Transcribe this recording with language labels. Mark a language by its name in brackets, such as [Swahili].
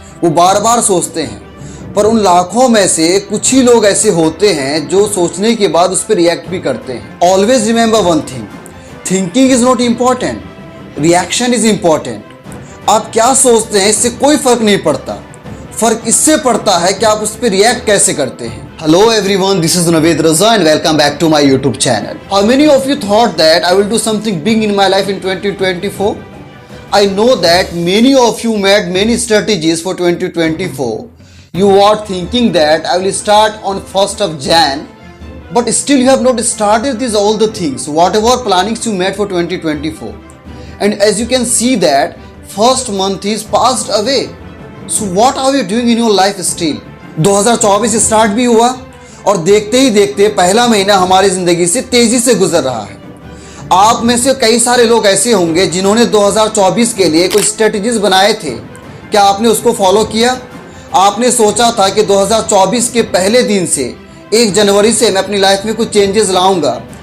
[Hindi] वो बार बार सोचते हैं, पर उन लाखों में से कुछ ही लोग ऐसे होते हैं जो सोचने के बाद उस पर रिएक्ट भी करते हैं। [English] Always remember one thing, thinking is not important, reaction is important. [Hindi] आप क्या सोचते हैं इससे कोई फर्क नहीं पड़ता, फर्क इससे पड़ता है कि आप उस पर रिएक्ट कैसे करते हैं। [English] Hello everyone, this is Naveed Raza and welcome back to my YouTube channel. How many of you thought that I will do something big in my life in 2024? I know that many of you made many strategies for 2024. You are thinking that I will start on 1st of Jan, but still you have not started these all the things, whatever plannings you made for 2024. And as you can see that first month is passed away. So what are you doing in your life still? [Hindi] 2024 start भी हुआ और देखते ही देखते पहला महीना हमारी ज़िंदगी से तेज़ी से गुजर रहा है। आप में से कई सारे लोग ऐसे होंगे जिन्होंने 2024 के लिए कुछ स्ट्रेटजीज बनाए थे। क्या आपने उसको फॉलो किया? आपने सोचा था कि 2024 के पहले दिन से 1 जनवरी से मैं अपनी लाइफ में कुछ चेंजेस लाऊंगा।